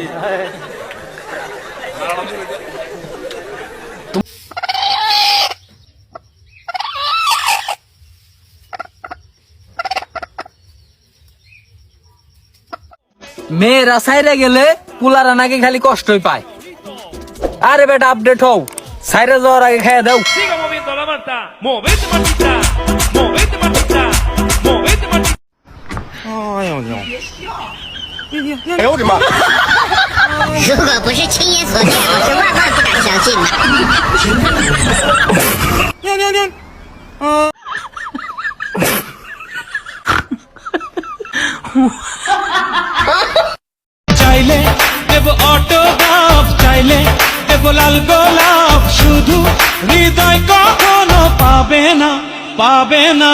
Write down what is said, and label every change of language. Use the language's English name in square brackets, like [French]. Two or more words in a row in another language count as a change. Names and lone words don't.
[Bangla] মেয়েরা সাইরে গেলে পুলারা নাকি খালি কষ্টই পায়। আরে বেটা আপডেট হও, সাইরে যাওয়ার আগে খাইয়া দাও। [Chinese] 如果不是亲眼所见，我是万万不敢相信的。 [Bangla] চাইলে দেব অটোগ্রাফ, চাইলে দেব লাল গোলাপ, শুধু হৃদয় কখনো পাবে না, পাবে না।